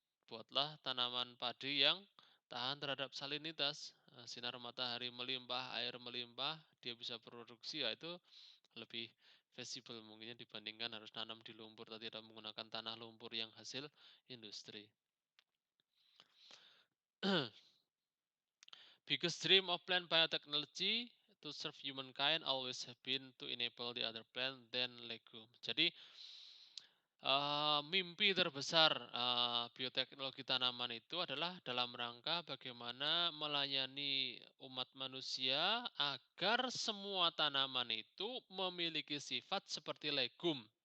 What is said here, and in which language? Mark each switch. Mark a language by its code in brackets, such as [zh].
[id] Buatlah tanaman padi yang tahan terhadap salinitas, sinar matahari melimpah, air melimpah, dia bisa produksi, ya itu lebih visible mungkinnya dibandingkan harus nanam di lumpur tadi atau menggunakan tanah lumpur yang hasil industri. [en] Biggest dream of plant biotechnology to serve humankind always have been to enable the other plant than legume. [id] Jadi mimpi terbesar, bioteknologi tanaman itu adalah dalam rangka bagaimana melayani umat manusia agar semua tanaman itu memiliki sifat seperti legum.